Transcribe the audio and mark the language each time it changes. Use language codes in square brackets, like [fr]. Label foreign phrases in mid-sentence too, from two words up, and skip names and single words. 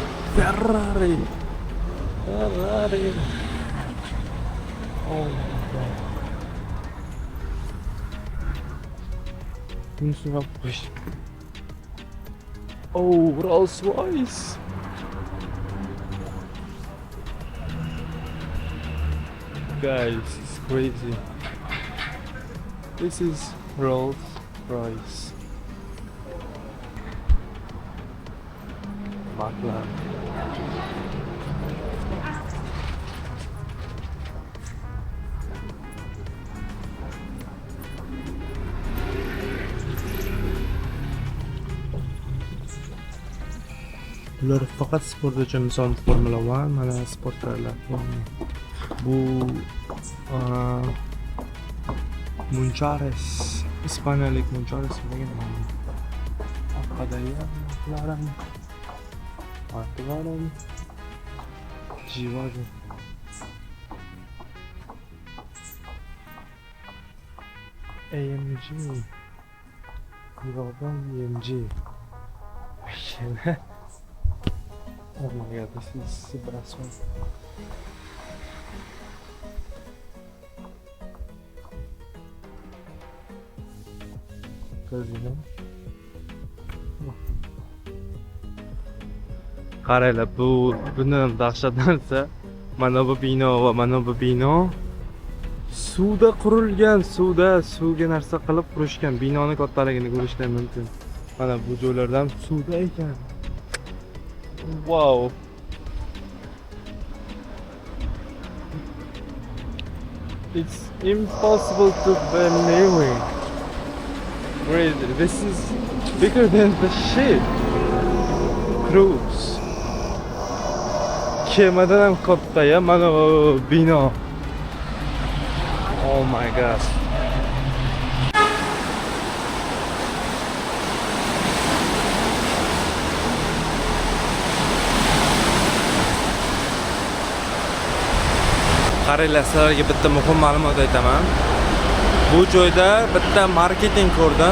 [en] Ferrari. Ferrari. Oh my god. [uz] Bunisiga qo'sh. [en] Oh, Rolls-Royce. Guys, it's crazy. This is Rolls-Royce. McLaren. [uz] Bular faqat sport uchun, misol Formula 1 mana sportchilar. Bu Munchares, ispaniyalik Munchares degan nom. Orqadagi McLaren. McLaren. Jivago. AMG. Global AMG. [en] Oh my god, this is the best one. Casino. [uz] Qaranglar, buni dahshat narsa. Mana bu bino va mana bu bino suvda qurilgan, suvga narsa qilib qurishgan. Binoni kattaligini ko'rishlar mumkin. Mana bu joylardan suvda ekan. [en] Wow. It's impossible to believe it. Crazy. This is bigger than the ship. Cruise. [uz] Kemadan ham katta ya, mana bu bino. [en] Oh my god. [uz] Qaranglar, sizlarga bitta muhim ma'lumot aytaman. Bu joyda bitta marketing ko'rdim.